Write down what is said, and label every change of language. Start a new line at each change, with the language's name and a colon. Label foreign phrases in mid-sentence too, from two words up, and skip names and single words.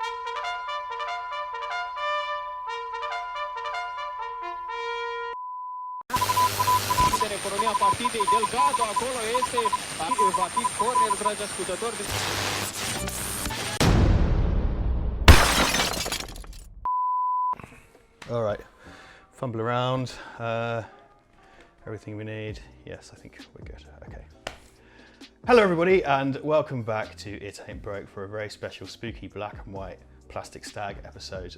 Romanian: Economia partidei, Delgado acolo este, va fi corner, dragi ascultători.
English: All right, fumble around, everything we need. Yes, I think we're good, okay. Hello everybody and welcome back to It Ain't Broke for a very special spooky black and white plastic stag episode.